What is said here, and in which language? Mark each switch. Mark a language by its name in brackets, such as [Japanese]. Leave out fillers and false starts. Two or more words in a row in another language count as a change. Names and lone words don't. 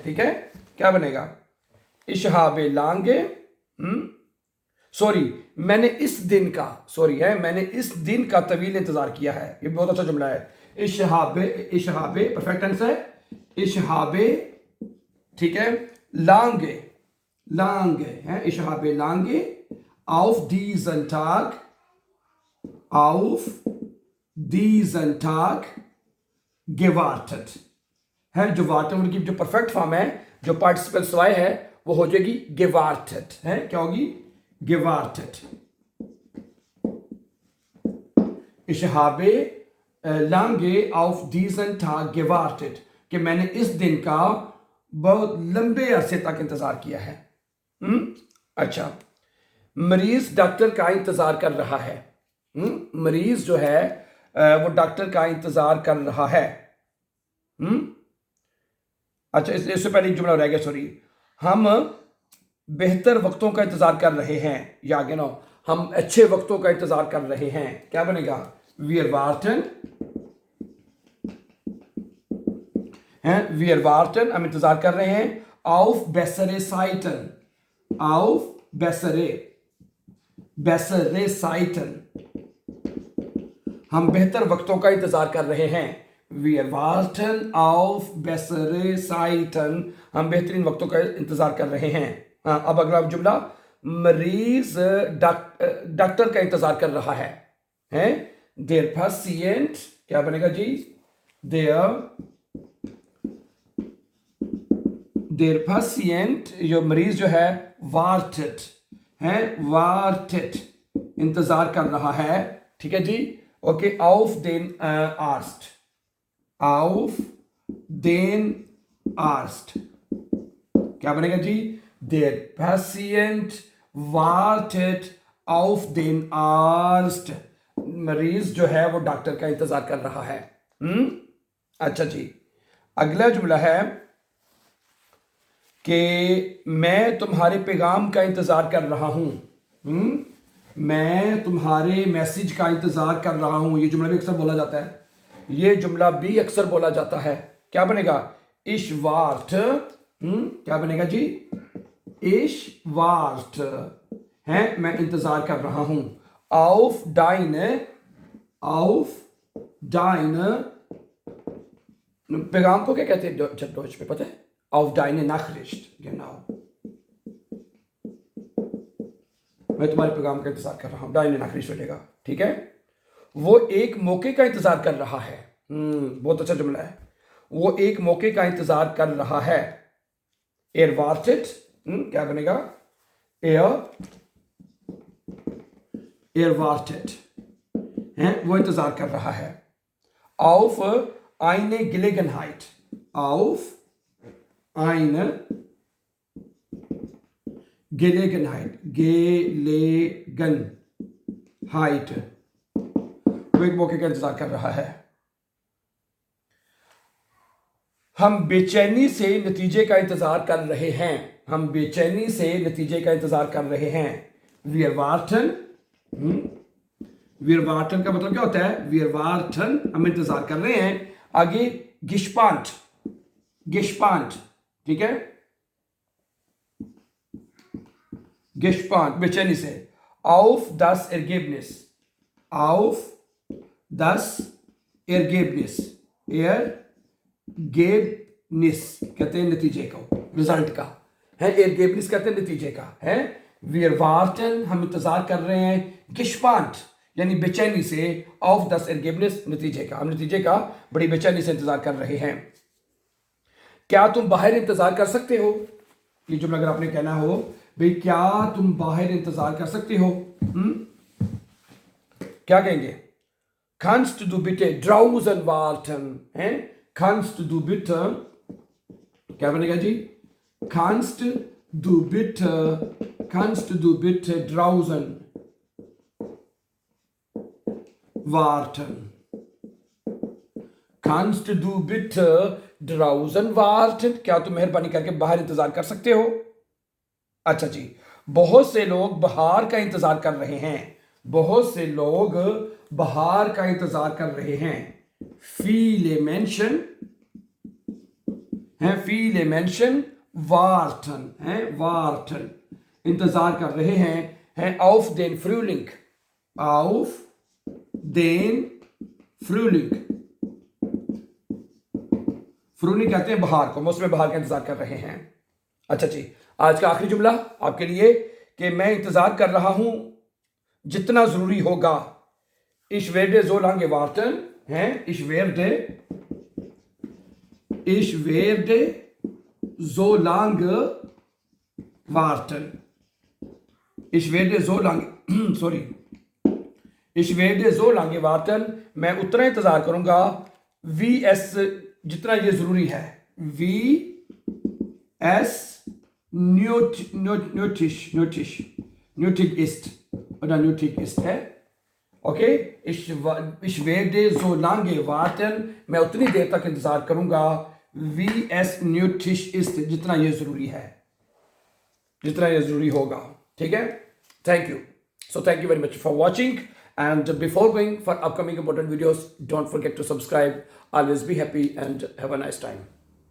[Hindi] ठीक है, क्या बनेगा, [German] ich habe lange, [Hindi] सॉरी, मैंने इस दिन का, सॉरी है, मैंने इस दिन का तवील इंतजार किया है। ये बहुत अच्छा जुमला है। इशहाबे, इशहाबे परफेक्ट आंसर है, इशहाबे, ठीक है। लांगे, लांगे है, [German] ich habe lange, auf diesen Tag, auf diesen Tag gewartet है। [Hindi] जो वार्टन की जो परफेक्ट फॉर्म है, जो पार्टिसिपल स्वाय है, वो हो जाएगी gewartet है, क्या होगी, [German] gewartet। Ich habe lange auf diesen Tag gewartet, [Hindi] कि मैंने इस दिन का बहुत लंबे अरसे तक इंतजार किया है। अच्छा, मरीज डॉक्टर का इंतजार कर रहा है। मरीज जो है वो डॉक्टर का इंतजार कर रहा है। अच्छा, इससे पहले एक जुमला रह गया, सॉरी, हम बेहतर वक्तों का इंतजार कर रहे हैं, या आगे ना, हम अच्छे वक्तों का इंतजार कर रहे हैं, क्या बनेगा, [German] wir warten [Hindi] हैं, [German] wir warten [Hindi] हम इंतजार कर रहे हैं, [German] auf bessere Zeiten, auf bessere Zeiten [Hindi] हम बेहतर वक्तों का इंतजार कर रहे हैं, [German] wir warten auf bessere Zeiten [Hindi] हम बेहतरीन वक्तों का इंतजार कर रहे हैं। हाँ, अब अगला जुमला, मरीज डॉक्टर का इंतजार कर रहा है, हैं? [German] Der Patient [Hindi] क्या बनेगा जी? [German] Der Patient [Hindi] जो मरीज जो है wartet है, wartet इंतजार कर रहा है, ठीक है जी। ओके, [German] auf den Arzt, auf den Arzt [Hindi] क्या बनेगा जी? [German] Der Patient wartet auf den Arzt [Hindi] मरीज जो है वो डॉक्टर का इंतजार कर रहा है। अच्छा जी, अगला जुमला है कि मैं तुम्हारे पैगाम का इंतजार कर रहा हूं, मैं तुम्हारे मैसेज का इंतजार कर रहा हूं। ये जुमला भी अक्सर बोला जाता है, ये जुमला भी अक्सर बोला जाता है। क्या बनेगा? [German] ich warte, [Hindi] क्या बनेगा जी? [German] ich warte [Hindi] है, मैं इंतजार कर रहा हूं, [German] auf deine [Hindi] पैगाम को क्या कहते हैं डॉच में पता है? [German] auf deine Nachricht, genau [Hindi] मैं तुम्हारे पैगाम का इंतजार कर रहा हूं, [German] deine Nachricht [Hindi] मिलेगा, ठीक है। वो एक मौके का इंतजार कर रहा है, बहुत अच्छा जुमला है, वो एक मौके का इंतजार कर रहा है, [German] er wartet [Hindi] क्या बनेगा? [German] er wartet [Hindi] है, वो इंतजार कर रहा है, [German] auf eine Gelegenheit, auf eine Gelegenheit, [Hindi] वो एक मौके का इंतजार कर रहा है। हम बेचैनी से नतीजे का इंतजार कर रहे हैं, हम बेचैनी से नतीजे का इंतजार कर रहे हैं, [German] wir warten [Hindi] का मतलब क्या होता है? [German] wir warten [Hindi] हम इंतजार कर रहे हैं। आगे gespannt, ठीक है, gespannt बेचैनी से, [German] auf das Ergebnis, [Hindi] Ergebnis कहते हैं नतीजे को, रिजल्ट का है, Ergebnis कहते हैं नतीजे का है। [German] wir warten [Hindi] हम इंतजार कर रहे हैं, gespannt यानी बेचैनी से, [German] auf das Ergebnis [Hindi] नतीजे का, हम नतीजे का बड़ी बेचैनी से इंतजार कर रहे हैं। क्या तुम बाहर इंतजार कर सकते हो? ये जुमला अगर आपने कहना हो भाई क्या तुम बाहर इंतजार कर सकते हो, क्या कहेंगे? [German] kannst du bitte draußen warten हैं, kannst du bitte [Hindi] क्या बनेगा जी? [German] kannst du bitte draußen warten, kannst du bitte draußen warten [Hindi] क्या तुम मेहरबानी करके बाहर इंतजार कर सकते हो? अच्छा जी, बहुत से लोग बाहर का इंतजार कर रहे हैं, बहुत से लोग बाहर का इंतजार कर रहे हैं, [German] viele Menschen हैं, viele Menschen warten हैं, warten [Hindi] इंतजार कर रहे हैं, [German] auf den Frühling, auf den Frühling, [Hindi] फ्रूलिंग कहते हैं बाहर को, मौसम बाहर का इंतजार कर रहे हैं। अच्छा जी, आज का आखिरी जुमला आपके लिए कि मैं इंतजार कर रहा हूं जितना जरूरी होगा, [German] ich werde so lange warten हैं, ich werde so lange warten, ich werde so lange ich werde so lange warten [Hindi] मैं उतना इंतजार करूंगा, [German] wie es [Hindi] जितना ये जरूरी है, [German] wie es nötig ist है, ओके। ich werde so lange warten [Hindi] मैं उतनी देर तक इंतजार करूंगा, [German] wie es nötig ist [Hindi] जितना ये जरूरी है, जितना ये जरूरी होगा, ठीक है। [English] thank you, so thank you very much for watching, and before going for upcoming important videos, don't forget to subscribe. Always be happy and have a nice time.